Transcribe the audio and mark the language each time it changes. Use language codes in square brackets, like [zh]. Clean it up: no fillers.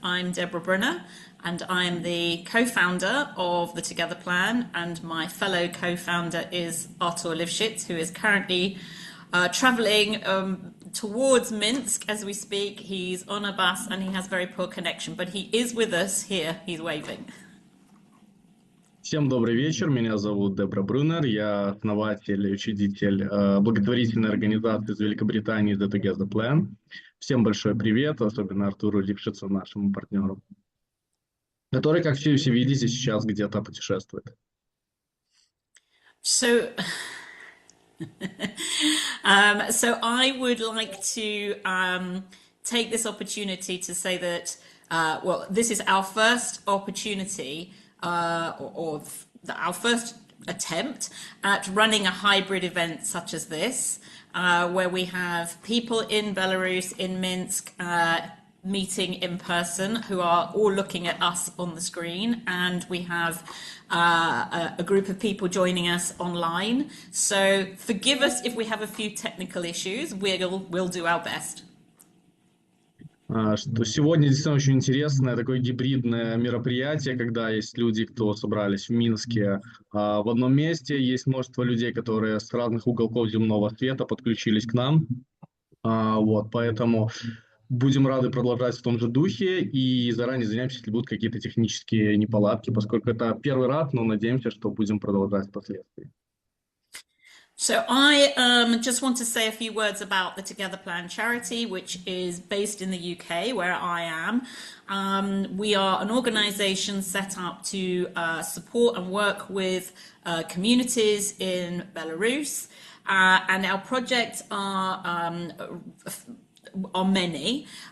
[en] I'm Deborah Brunner, and I'm the co-founder of the Together Plan, and my fellow co-founder is Artur Lifshitz, who is currently traveling towards Minsk as we speak. He's on a bus and he has very poor connection, but he is with us here. He's waving. [ru] Всем добрый вечер, меня зовут Дебра Брунер, я основатель и учредитель благотворительной организации из Великобритании The Together Plan. Всем большой привет, особенно Артуру Лившицу, нашему партнеру, который, как все видите, сейчас где-то путешествует. [en] So, so I would like to take this opportunity to say that, well, this is our first opportunity our first attempt at running a hybrid event such as this, where we have people in Belarus, in Minsk, meeting in person who are all looking at us on the screen, and we have a group of people joining us online. So forgive us if we have a few technical issues. We'll do our best. [ru] Что сегодня действительно очень интересное такое гибридное мероприятие, когда есть люди, кто собрались в Минске в одном месте, есть множество людей, которые с разных уголков земного света подключились к нам. Вот, поэтому будем рады продолжать в том же духе и заранее извиняемся, если будут какие-то технические неполадки, поскольку это первый раз, но надеемся, что будем продолжать впоследствии. [en] So I just want to say a few words about the Together Plan charity, which is based in the UK, where I am. We are an organisation set up to support and work with communities in Belarus, and our projects are many.